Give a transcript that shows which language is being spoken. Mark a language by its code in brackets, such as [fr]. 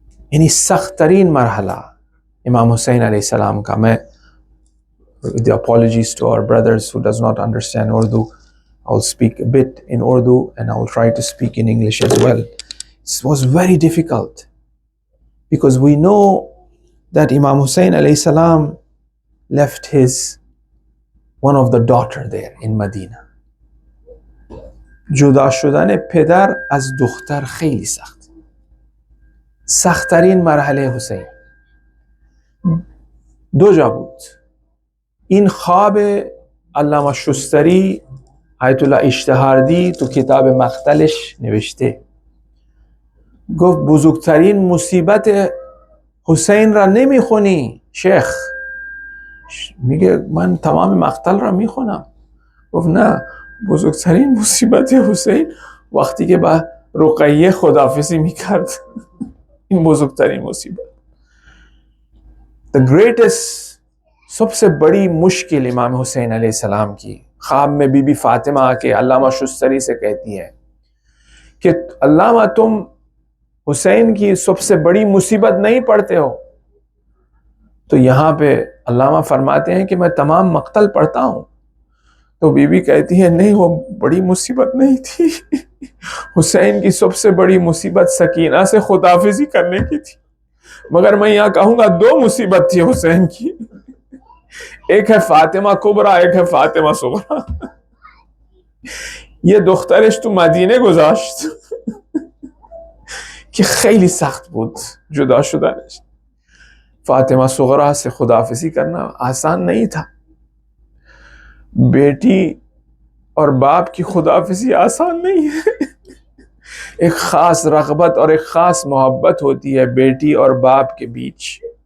[en] In his [ur] sakht tareen marhala, [en] Imam Husayn alayhi salam ka, with the apologies to our brothers who does not understand Urdu, I will speak a bit in Urdu and I will try to speak in English as well. It was very difficult because we know that Imam Husayn alayhi salam left his one of the daughter there in Medina. [fa] جدا شدن پدر از دختر خیلی سخت. سخت‌ترین مرحله حسین دو جا بود. این خواب علامه شستری آیت الله اشتهاردی تو کتاب مقتلش نوشته. گفت بزرگترین مصیبت حسین را نمیخونی شیخ؟ میگه من تمام مقتل را میخونم. گفت نه، بزرگترین مصیبت حسین وقتی که با رقیه خداحافظی میکرد. این بزرگترین مصیبت. [en] The greatest، [ur] سب سے بڑی مشکل امام حسین علیہ السلام کی خواب میں بی بی فاطمہ آ کے علامہ شستری سے کہتی ہے کہ علامہ تم حسین کی سب سے بڑی مصیبت نہیں پڑھتے ہو؟ تو یہاں پہ علامہ فرماتے ہیں کہ میں تمام مقتل پڑھتا ہوں. تو بی بی کہتی ہے نہیں، وہ بڑی مصیبت نہیں تھی. حسین کی سب سے بڑی مصیبت سکینہ سے خداحافظی کرنے کی تھی. مگر میں یہاں کہوں گا دو مصیبت تھی حسین کی، ایک ہے فاطمہ کبرا، ایک ہے فاطمہ صغرا. [fa] یه دخترش تو مدینه گذاشت که خیلی سخت بود جدا شدنش. [ur] فاطمہ صغرا سے خداحافظی کرنا آسان نہیں تھا. بیٹی اور باپ کی خداحافظی آسان نہیں ہے. ایک خاص رغبت اور ایک خاص محبت ہوتی ہے بیٹی اور باپ کے بیچ.